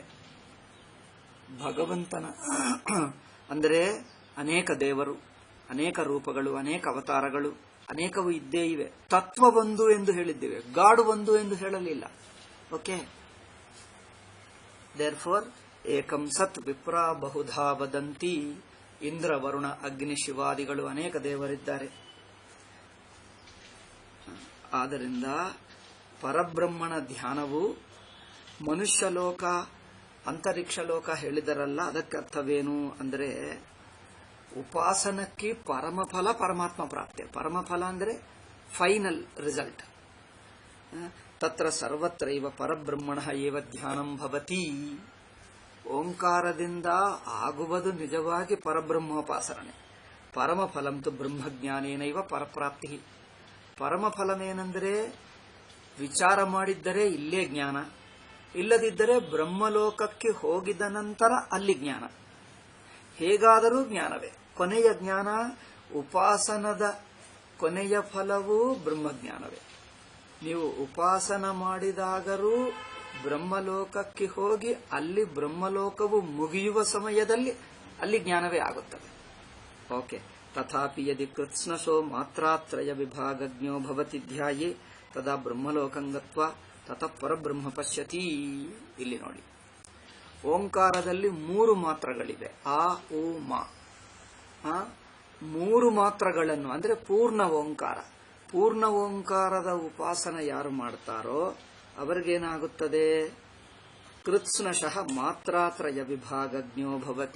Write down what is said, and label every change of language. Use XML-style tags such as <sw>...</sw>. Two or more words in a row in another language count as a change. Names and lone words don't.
<kn>ಭಗವಂತನ ಅಂದರೆ ಅನೇಕ ದೇವರು, ಅನೇಕ ರೂಪಗಳು, ಅನೇಕ ಅವತಾರಗಳು, ಅನೇಕವು ಇದ್ದೇ ಇವೆ. ತತ್ವ ಒಂದು ಎಂದು ಹೇಳಿದ್ದೇವೆ, ಗಾಡ್ ಒಂದು ಎಂದು ಹೇಳಲಿಲ್ಲ.</kn> <en>OK. Therefore</en> <sa>ಏಕಂ ಸತ್ ವಿಪ್ರಾ ಬಹುಧಾ ವದಂತಿ.</sa> <kn>ಇಂದ್ರ, ವರುಣ, ಅಗ್ನಿ, ಶಿವಾದಿಗಳು ಅನೇಕ ದೇವರಿದ್ದಾರೆ. ಆದ್ದರಿಂದ ಪರಬ್ರಹ್ಮಣ ಧ್ಯಾನವು ಮನುಷ್ಯ ಲೋಕ, ಅಂತರಿಕ್ಷ ಲೋಕ ಹೇಳಿದರಲ್ಲ, ಅದಕ್ಕೆ ಅರ್ಥವೇನು ಅಂದರೆ ಉಪಾಸನಕ್ಕೆ ಪರಮಫಲ ಪರಮಾತ್ಮ ಪ್ರಾಪ್ತಿ. ಪರಮಫಲ ಅಂದರೆ</kn> <en>final result.</en> <sa>ತತ್ರ ಸರ್ವತ್ರೈವ ಪರಬ್ರಹ್ಮಣ ಏವ ಧ್ಯಾನಂ ಭವತಿ.</sa> <kn>ಓಂಕಾರದಿಂದ ಆಗುವುದು ನಿಜವಾಗಿ ಪರಬ್ರಹ್ಮೋಪಾಸನೆ.</kn> <sa>ಪರಮಫಲಂತು ಬ್ರಹ್ಮಜ್ಞಾನೇನೈವ ಪರಪ್ರಾಪ್ತಿ.</sa> <kn>ಪರಮಫಲವೇನೆಂದರೆ ವಿಚಾರ ಮಾಡಿದ್ದರೆ ಇಲ್ಲೇ ಜ್ಞಾನ, ಇಲ್ಲದಿದ್ದರೆ ಬ್ರಹ್ಮಲೋಕಕ್ಕೆ ಹೋಗಿದ ನಂತರ ಅಲ್ಲಿ ಜ್ಞಾನ. ಹೇಗಾದರೂ ಜ್ಞಾನವೇ. ಕೊನೆಯ ಜ್ಞಾನ, ಉಪಾಸನದ ಕೊನೆಯ ಫಲವೂ ಬ್ರಹ್ಮಜ್ಞಾನವೇ. ನೀವು ಉಪಾಸನ ಮಾಡಿದಾಗರೂ ಬ್ರಹ್ಮಲೋಕಕ್ಕೆ ಹೋಗಿ ಅಲ್ಲಿ ಬ್ರಹ್ಮಲೋಕವು ಮುಗಿಯುವ ಸಮಯದಲ್ಲಿ ಅಲ್ಲಿ ಜ್ಞಾನವೇ ಆಗುತ್ತದೆ. ಓಕೆ.</kn> <sa>ತಥಾಪಿ ಯದಿ ಕೃತ್ಸ್ನಶೋ ಮಾತ್ರಾತ್ರಯ ವಿಭಾಗಜ್ಞೋ ಭವತಿ ಧ್ಯಾಯೇ ತದಾ ಬ್ರಹ್ಮಲೋಕಂಗತ್ವ ತತಃ ಪರಬ್ರಹ್ಮ ಪಶ್ಯತಿ.</sa> <kn>ಇಲ್ಲಿ ನೋಡಿ, ಓಂಕಾರದಲ್ಲಿ 3 ಮಾತ್ರಗಳಿವೆ. ಆ, ಉ, ಮ. 3 ಮಾತ್ರಗಳನ್ನು ಅಂದರೆ ಪೂರ್ಣ ಓಂಕಾರ. ಪೂರ್ಣ ಓಂಕಾರದ ಉಪಾಸನ ಯಾರು ಮಾಡ್ತಾರೋ ಅವರಿಗೇನಾಗುತ್ತದೆ?</kn> <sa>ಕೃತ್ಸ್ನಶಃ ಮಾತ್ರಾತ್ರಯ ವಿಭಾಗಜ್ಞೋ ಭವತಿ.</sa>